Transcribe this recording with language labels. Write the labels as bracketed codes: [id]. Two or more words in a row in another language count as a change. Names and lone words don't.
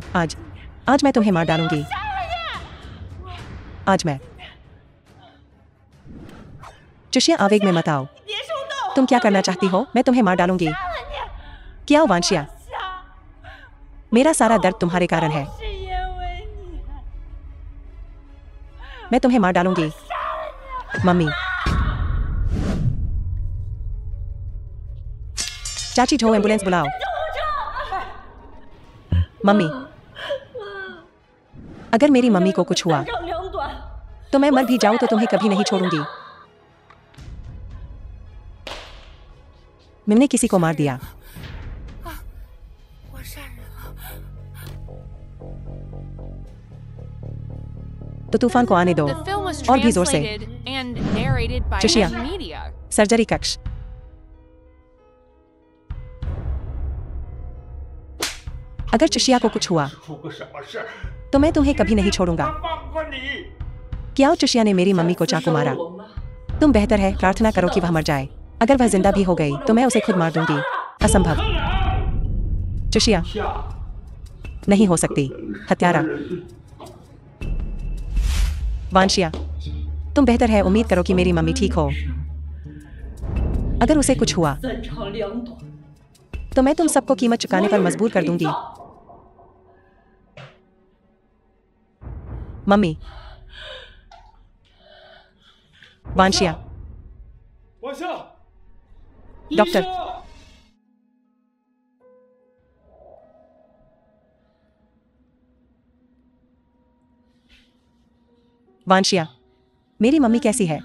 [hi] आज मैं तुम्हें मार डालूंगी। आज मैं। चुशिया, आवेग में मत आओ। [zh] 别冲动！ [hi] तुम क्या करना चाहती हो? मैं तुम्हें मार डालूंगी। क्या वांशिया? 夏， मेरा सारा दर्द तुम्हारे कारण है। [zh] 是因为你。 [hi] मैं तुम्हें मार डालूंगी। मम्मी। चाची, जो एम्बुलेंस बुलाओ। मम्मी, अगर मेरी मम्मी को कुछ हुआ [zh] 长两短， [hi] तो मैं मर भी जाऊं तो तुम्हें कभी नहीं छोड़ूंगी। मैंने किसी को मार दिया। [zh] 我杀人了。 [hi] तो तूफान को आने दो। [en] The film was [hi] और भी जोर से। [en] translated and narrated by [hi] चुशिया। [en] M-Media. [hi] सर्जरी कक्ष। अगर चुशिया को कुछ हुआ [zh] 出个什么事儿？ [hi] तो मैं तुम्हें कभी नहीं छोड़ूंगा। [zh] 放过你！ [hi] क्या चुशिया ने मेरी मम्मी को चाकू मारा? तुम बेहतर है प्रार्थना करो कि वह मर जाए। अगर वह जिंदा भी हो गई तो मैं उसे खुद मार दूंगी। असंभव। चुशिया, नहीं हो सकती। हत्यारा। वांशिया, तुम बेहतर है उम्मीद करो कि मेरी मम्मी ठीक हो। अगर उसे कुछ हुआ [zh] 三长两短， [hi] तो मैं तुम सबको कीमत चुकाने पर मजबूर कर दूंगी। मम्मी। वांशिया। 王笑， डॉक्टर। वांशिया, मेरी मम्मी कैसी है?